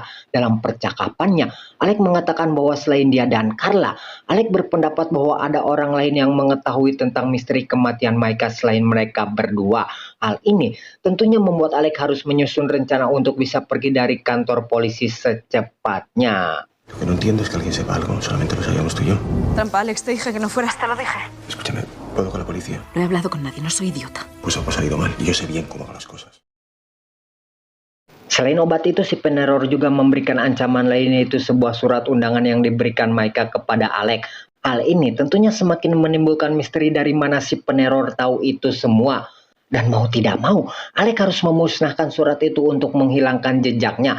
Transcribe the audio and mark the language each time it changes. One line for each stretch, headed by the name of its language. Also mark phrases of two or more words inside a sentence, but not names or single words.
Indonesian: Dalam percakapannya, Alec mengatakan bahwa selain dia dan Carla, Alec berpendapat bahwa ada orang lain yang mengetahui tentang misteri kematian Maika selain mereka berdua. Hal ini tentunya membuat Alec harus menyusun rencana untuk bisa pergi dari kantor polisi secepatnya.
Spanish: Lo que no entiendo es que alguien sepa algo, solamente lo sabíamos tú y yo. Trampa, Alex, te dije que no fueras, te lo dije. Escúchame, ¿puedo con la policía? No he hablado con nadie, no soy idiota. Pues algo ha salido mal y yo sé bien cómo hago las cosas.
Indonesian: Selain obat itu, si peneror juga memberikan ancaman lain, yaitu sebuah surat undangan yang diberikan Maika kepada Alec. Hal ini tentunya semakin menimbulkan misteri dari mana si peneror tahu itu semua. Dan mau tidak mau, Alec harus memusnahkan surat itu untuk menghilangkan jejaknya.